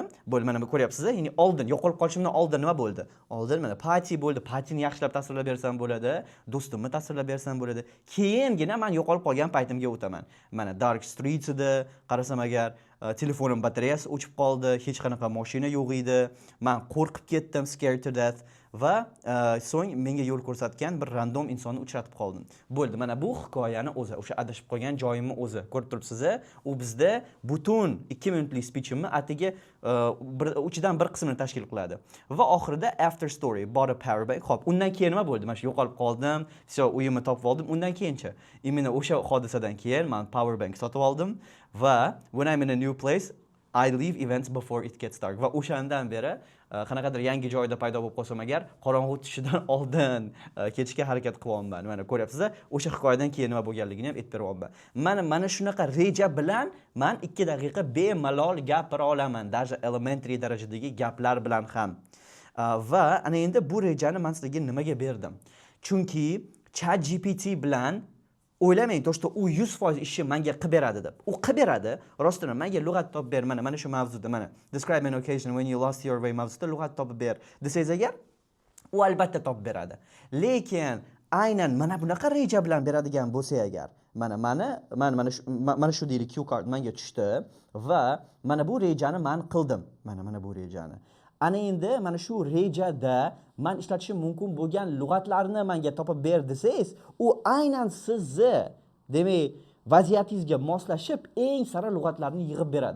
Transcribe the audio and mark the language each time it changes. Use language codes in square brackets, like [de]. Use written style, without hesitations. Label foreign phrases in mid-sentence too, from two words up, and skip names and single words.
[uz] Bo'ldi, mana bu ko'ryapsiz, ya'ni oldin yo'qolib qolishimdan oldin nima bo'ldi? Oldin mana party bo'ldi. Partyni yaxshilab tasvirlab bersam bo'ladi, do'stimni tasvirlab bersam bo'ladi. Keyingina men yo'qolib qolgan paytimga o'taman. Mana Dark Streets ida qarasam agar telefonim batareyasi o'chib qoldi, hech qanaqa mashina yo'q edi. Men qo'rqib ketdim, [en] scared to death. [uz] Va so'ng menga yo'l ko'rsatgan bir random insonni uchratib qoldim. Bo'ldi, mana bu hikoyani o'zi, o'sha adashib qolgan joyimni o'zi. Ko'rib turibsiz, u bizda butun 2 minutlik speechimni atigi uchidan bir qismini tashkil qiladi. Va oxirida [en] after story, bought a power bank. [uz] Xo'p, undan keyin nima bo'ldi? Mana shu yo'qolib qoldim, uyimni topib oldim. Undan keyinchi, imенно o'sha hodisadan keyin men [en] power bank [uz] sotib oldim va [en] when I'm in a new place I leave events before it gets dark. [uz] Va o'shandan beri qanaqadir yangi joyda paydo bo'lib qolsam agar qorong'u tushishidan oldin ketishga harakat qilyapman. Mana ko'ryapsiz, o'sha hikoyadan keyin nima bo'lganligini ham aytib beryapman. Mana shunaqa reja bilan men 2 daqiqa bemalol gapira olaman, даже elementary darajadagi gaplar bilan ham. Va ana endi bu rejani men sizga nimaga berdim? Chunki ChatGPT bilan o'ylamang, [ru] то, что [uz] u 100% ishni menga qilib beradi deb. U qilib beradi, rostdan menga lug'at topib ber, mana shu mavzuda, mana [en] describe an occasion when you lost your way [uz] mavzuda lug'at topib ber desangiz agar, u albatta topib beradi. Lekin aynan mana bunaqa reja bilan beradigan bo'lsa agar, mana shu deylik [en] cue card [uz] menga tushdi va mana bu rejani men qildim. Mana bu rejani. Ana endi mana shu rejada men ishlatishim mumkin bo'lgan lug'atlarni menga topib ber desangiz, u aynan sizni, demak, vaziyatingizga moslashib eng sara lug'atlarni yig'ib beradi.